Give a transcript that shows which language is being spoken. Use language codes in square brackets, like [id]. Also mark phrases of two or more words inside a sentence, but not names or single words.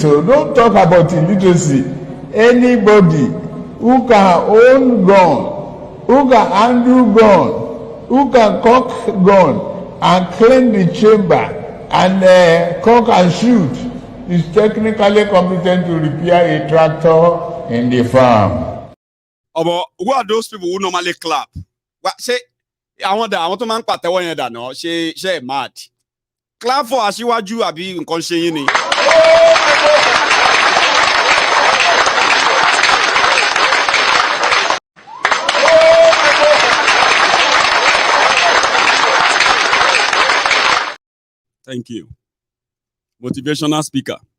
[en] Don't talk about illiteracy. Anybody who can own gun, who can handle gun, who can cock gun and clean the chamber and cock and shoot is technically competent to repair a tractor in the farm. Who are those people who normally clap? Say, [yo] àwọn tó máa ń pàtẹ́wọ́ yẹn dànù ṣe mad. [en] Clap for [yo] Aṣíwájú àbí nǹkan ṣe yín ni. [en] Thank you. Motivational speaker.